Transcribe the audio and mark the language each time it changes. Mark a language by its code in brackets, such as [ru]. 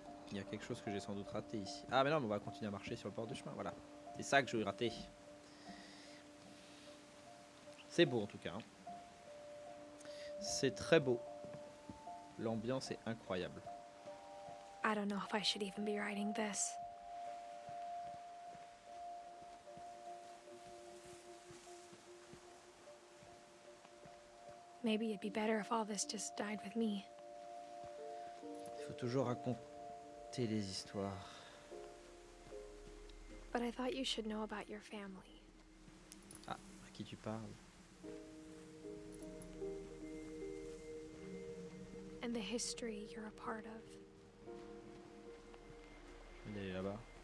[fr] Il y a quelque chose que j'ai sans doute raté ici. Ah mais non, mais on va continuer à marcher sur le bord du chemin, voilà. C'est ça que j'ai raté. C'est beau en tout cas. Hein. C'est très beau. L'ambiance est incroyable. [en] I don't know if I should even be writing this. Maybe it'd be better if all this just died with me. [fr] Il faut toujours raconter les histoires. [en] But I thought you should know about your family. [fr] Ah, à qui tu parles? [en] And the history you're a part of. [fr] Il est là-bas.